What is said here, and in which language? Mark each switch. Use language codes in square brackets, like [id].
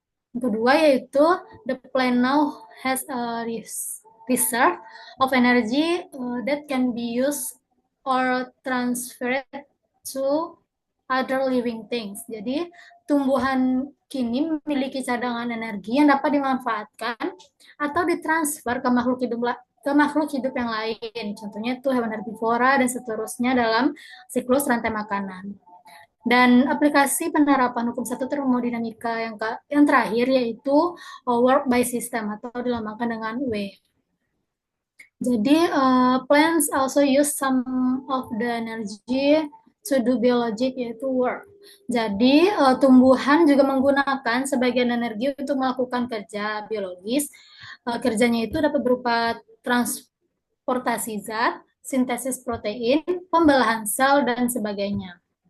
[id] Yang kedua yaitu [en] the plant now has a reserve of energy that can be used or transferred to other living things. [id] Jadi tumbuhan kini memiliki cadangan energi yang dapat dimanfaatkan atau ditransfer ke makhluk hidup yang lain. Contohnya itu hewan herbivora dan seterusnya dalam siklus rantai makanan. Dan aplikasi penerapan hukum satu termodinamika yang terakhir yaitu [en] work by system [id] atau dilambangkan dengan W. Jadi [en] plants also use some of the energy to do biologic, [id] yaitu [en] work. [id] Jadi tumbuhan juga menggunakan sebagian energi untuk melakukan kerja biologis. Kerjanya itu dapat berupa transportasi zat, sintesis protein, pembelahan sel, dan sebagainya.